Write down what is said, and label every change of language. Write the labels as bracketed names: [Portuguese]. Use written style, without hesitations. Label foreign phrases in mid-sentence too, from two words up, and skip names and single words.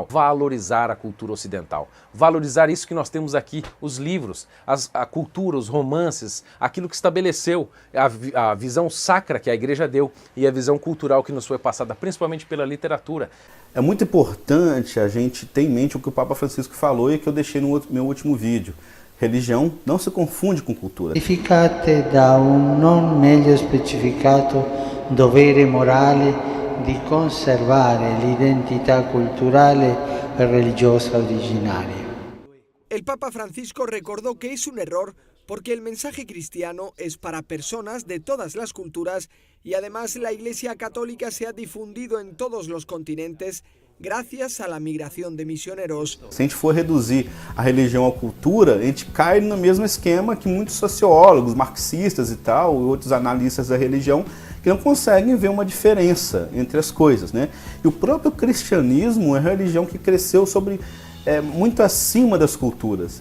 [Portuguese] Valorizar a cultura ocidental. Valorizar isso que nós temos aqui, os livros, a cultura, os romances, aquilo que estabeleceu a visão sacra que a igreja deu e a visão cultural que nos foi passada, principalmente pela literatura. É muito importante a gente ter em mente o que o Papa Francisco falou e que eu deixei no meu último vídeo. Religião não se confunde com cultura. [Italian] Identificate da non meglio specificato dovere morale di conservare l'identità culturale e religiosa originaria. [Spanish] El Papa Francisco recordó que es un error porque el mensaje cristiano es para personas de todas las culturas y además la Iglesia Católica se ha difundido en todos los continentes gracias a la migración de misioneros. [Portuguese] Se a gente for reduzir a religião à cultura, a gente cai no mesmo esquema que muitos sociólogos, marxistas e tal, e outros analistas da religião, que não conseguem ver uma diferença entre as coisas, né? E o próprio cristianismo é uma religião que cresceu muito acima das culturas.